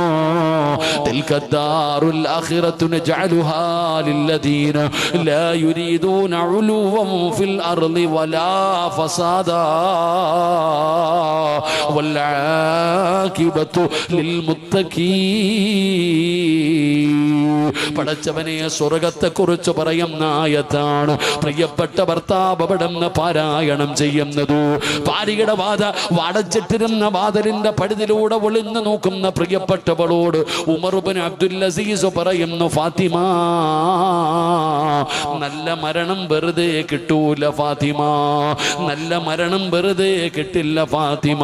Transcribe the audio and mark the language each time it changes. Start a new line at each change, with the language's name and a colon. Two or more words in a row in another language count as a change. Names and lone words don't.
Arabic: تلك الدار الآخرة نجعلها للذين لا يريدون علوا في الأرض ولا فسادا والعاقبة للمتقين.
Malayalam: പടച്ചവനെ, സ്വർഗത്തെക്കുറിച്ച് പറയുന്ന ആയത്താണ് പ്രിയപ്പെട്ട ഭർത്താവ് അവിടുന്ന് പാരായണം ചെയ്യുന്നത്. ഭാര്യയുടെ വടച്ചിട്ടിരുന്ന വാതിലിന്റെ പഴുതിലൂടെ ഒളിഞ്ഞു നോക്കുന്ന പ്രിയപ്പെട്ടവളോട് ഉമർ ഇബ്നു അബ്ദുൽ അസീസ് പറയുന്നു, ഫാത്തിമ, നല്ല മരണം വെറുതെ കിട്ടൂല ഫാത്തിമ, നല്ല മരണം വെറുതെ കിട്ടില്ല ഫാത്തിമ.